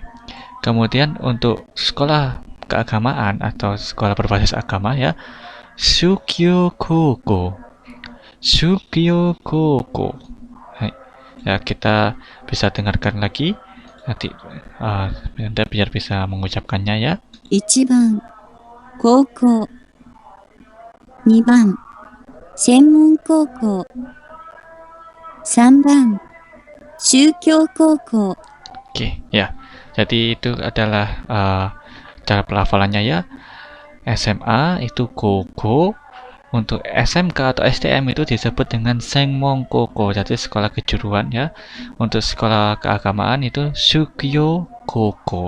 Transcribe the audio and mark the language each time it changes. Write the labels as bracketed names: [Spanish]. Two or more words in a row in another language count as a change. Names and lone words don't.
[Indonesian] Kemudian untuk sekolah keagamaan atau sekolah berbasis agama ya, [Japanese] 宗教高校. 宗教高校。はい. [Indonesian] Ya, kita bisa dengarkan lagi nanti Anda biar bisa mengucapkannya ya. [Japanese] 1 番高校、2番専門高校、3番宗教高校。 [Indonesian] Oke, ya. Jadi itu adalah cara pelafalannya ya. SMA itu Koko, untuk SMK atau STM itu disebut dengan [Japanese] 専門高校, [Indonesian] jadi sekolah kejuruan ya. Untuk sekolah keagamaan itu [Japanese] 宗教高校.